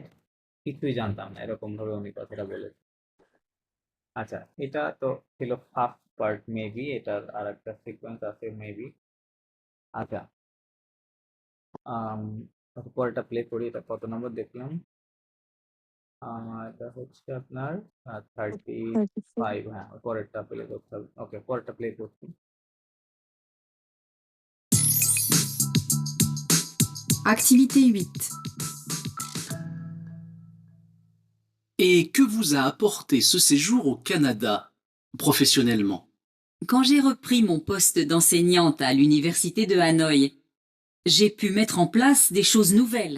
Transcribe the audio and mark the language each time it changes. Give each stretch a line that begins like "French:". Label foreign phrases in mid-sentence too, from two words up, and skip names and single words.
Bangla: কিছুই জানতাম না, এরকম ভাবে উনি কথাটা বলেছেন। আচ্ছা, এটা তো ছিল
English: first part,
Bangla: মেবি এটার আর একটা সিকোয়েন্স আছে মেবি। আচ্ছা, পরেরটা প্লে করি। এটা কত নম্বর দেখলাম? এটা হচ্ছে আপনার 35। হ্যাঁ, পরেরটা প্লে করতে হবে। ওকে, পরেরটা প্লে করছি।
French: Activité 8. Et que vous a apporté ce séjour au Canada, professionnellement? Quand j'ai repris mon poste d'enseignante à l'université de Hanoï, j'ai pu mettre en place des choses nouvelles.